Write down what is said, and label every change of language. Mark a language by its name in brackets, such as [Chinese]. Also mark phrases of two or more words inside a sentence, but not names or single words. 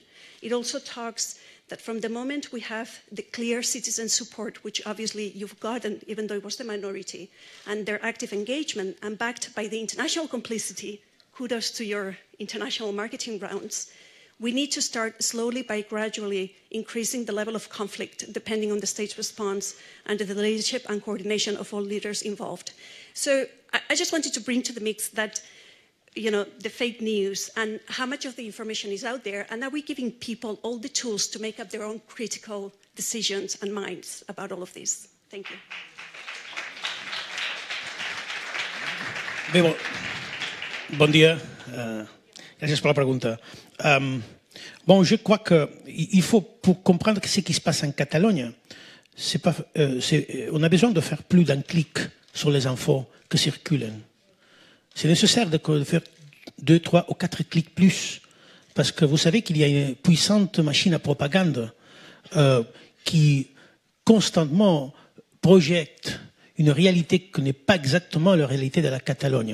[English] It also talks that from the moment we have the clear citizen support, which obviously you've gotten, even though it was the minority, and their active engagement, and backed by the international complicity, kudos to your international marketing rounds, we need to start slowly by gradually increasing the level of conflict, depending on the state's response, under the leadership and coordination of all leaders involved. So I just wanted to bring to the mix that, the fake news and how much of the information is out there, and are we giving people all the tools to make up their own critical decisions and minds about all of this? Thank you. [Catalan] Bé, bon dia. Gràcies per la pregunta. [French] Bon, je crois qu'il faut, pour comprendre ce qui se passe en Catalogne, on a besoin de faire plus d'un clic sur les infos qui circulent. C'est nécessaire de faire 2, 3 ou 4 clics plus, parce que vous savez qu'il y a une puissante machine à propagande qui constamment projette une réalité qui n'est pas exactement la réalité de la Catalogne.